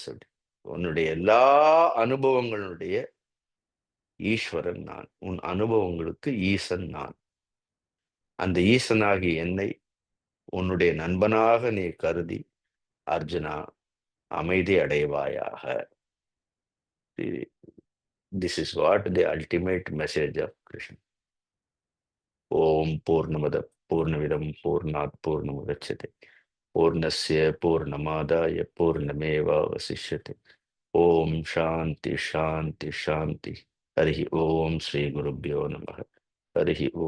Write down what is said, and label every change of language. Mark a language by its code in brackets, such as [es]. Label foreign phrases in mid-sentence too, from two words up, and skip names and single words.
[ta] உன்னுடைய எல்லா அனுபவங்களுடைய ஈஸ்வரன் நான், உன் அனுபவங்களுக்கு ஈசன் நான். அந்த ஈசனாகி என்னை உன்னுடைய நண்பனாக நீ கருதி அர்ஜுனா அமைதி அடைவாயாக. [en] This is what the ultimate message of Krishnan. [sa] ॐ पूर्णमदः पूर्णमिदं पूर्णात् पूर्णमुदच्यते पूर्णस्य पूर्णमादाय पूर्णमेवावशिष्यते. ॐ शान्तिः शान्तिः शान्तिः। हरि ॐ श्री गुरुभ्यो नमः. हरि ॐ.